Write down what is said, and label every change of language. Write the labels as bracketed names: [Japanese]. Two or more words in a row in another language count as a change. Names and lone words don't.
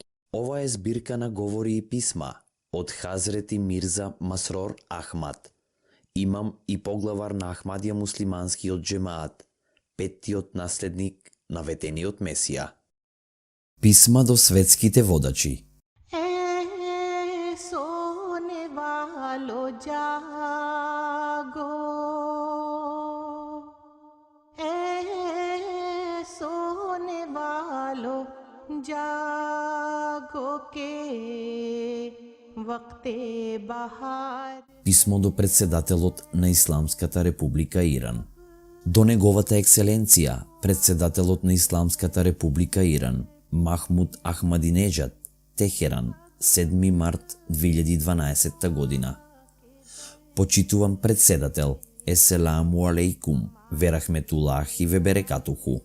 [Macedonian] Ова е збирка на говори и писма од Хазрети Мирза Масрор Ахмад, имам и поглавар на Ахмадија муслиманскиот джемаат, петтиот наследник на ветениот Месија. Писма до светските водачи. [Urdu] سونے والو جاگو سونے والو جاگو کہ وقتِ بہار. [Macedonian] Писмо до председателот на Исламската република Иран. До неговата екселенција, председателот на Исламската република Иран, Махмуд Ахмадинеджад, Техеран, 7 март 2012 година. Почитуван председател, [Arabic] السلام عليكم ورحمة الله [Macedonian] и веберекатуху.